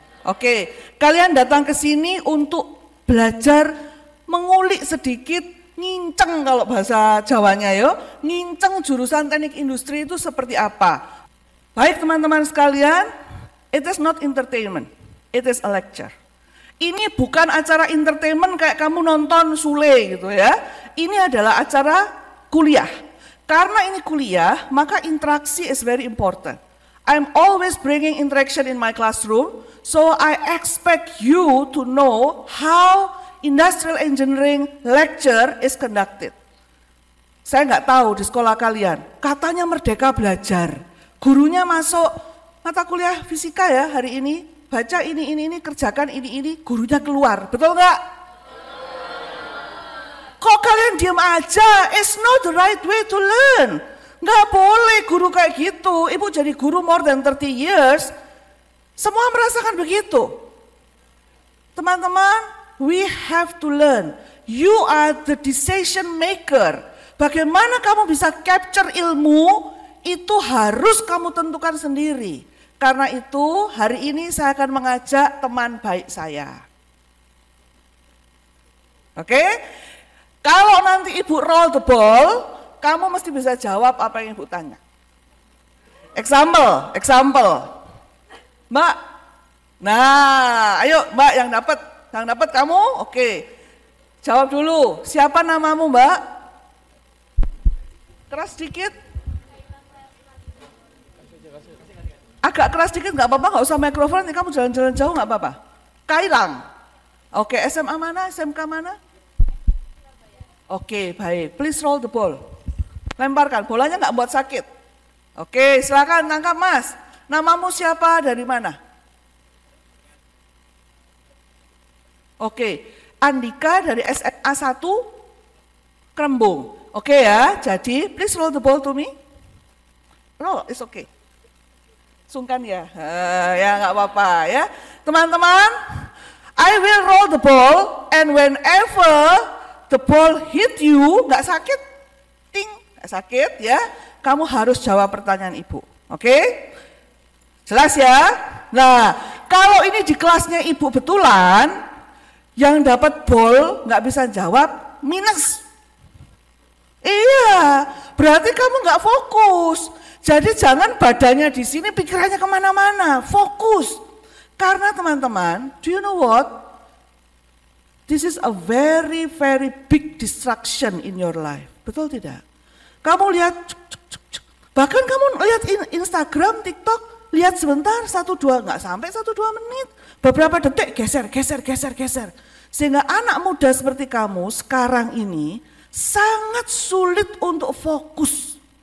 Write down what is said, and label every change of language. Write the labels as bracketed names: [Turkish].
[Indonesian] Oke, kalian datang ke sini untuk belajar mengulik sedikit, nginceng kalau bahasa Jawanya yo, nginceng jurusan teknik industri itu seperti apa. Baik teman-teman sekalian, [English] it is not entertainment, it is a lecture. [Indonesian] Ini bukan acara entertainment kayak kamu nonton Sule gitu ya. Ini adalah acara kuliah. Karena ini kuliah, maka interaksi [English] is very important. I'm always bringing interaction in my classroom, so I expect you to know how industrial engineering lecture is conducted. [Indonesian] Saya nggak tahu di sekolah kalian, katanya Merdeka Belajar. Gurunya masuk mata kuliah fisika ya hari ini, baca ini, kerjakan ini, gurunya keluar, betul nggak? Kok kalian diam aja? [English] It's not the right way to learn. [Indonesian] Nggak boleh guru kayak gitu. Ibu jadi guru [English] more than 30 years, [Indonesian] semua merasakan begitu. [English] Teman-teman, we have to learn. You are the decision maker. [Indonesian] Bagaimana kamu bisa capture ilmu, itu harus kamu tentukan sendiri. Karena itu hari ini saya akan mengajak teman baik saya. Oke? Kalau nanti ibu [English] roll the ball, [Indonesian] kamu mesti bisa jawab apa yang ibu tanya. Example. Mbak, nah ayo mbak yang dapat kamu, oke. Jawab dulu, siapa namamu mbak? Keras sedikit. Agak keras sedikit nggak apa-apa, nggak usah mikrofon, nanti kamu jalan-jalan jauh nggak apa-apa. Kailang. Oke, SMA mana, SMK mana? Oke, baik. [English] Please roll the ball. [Indonesian] Lemparkan, bolanya nggak buat sakit. Oke, silakan tangkap mas. Namamu siapa, dari mana? Oke, Andika dari SMA 1 Krembung. Oke ya, jadi [English] please roll the ball to me. Roll, it's okay. [Indonesian] Sungkan ya, ya nggak apa-apa ya. [English] Teman-teman, I will roll the ball and whenever the ball hit you, [Indonesian] nggak sakit, ting, nggak sakit ya. Kamu harus jawab pertanyaan ibu, oke? Jelas ya? Nah, kalau ini di kelasnya ibu betulan, yang dapat ball nggak bisa jawab, minus. Iya, berarti kamu nggak fokus. Jadi jangan badannya di sini, pikirannya kemana-mana, fokus. Karena teman-teman, [English] do you know what? This is a very big distraction in your life. [Indonesian] Betul tidak? Kamu lihat, bahkan kamu lihat Instagram, TikTok, lihat sebentar, 1-2, nggak sampai 1-2 menit. Beberapa detik, geser. Sehingga anak muda seperti kamu sekarang ini sangat sulit untuk fokus.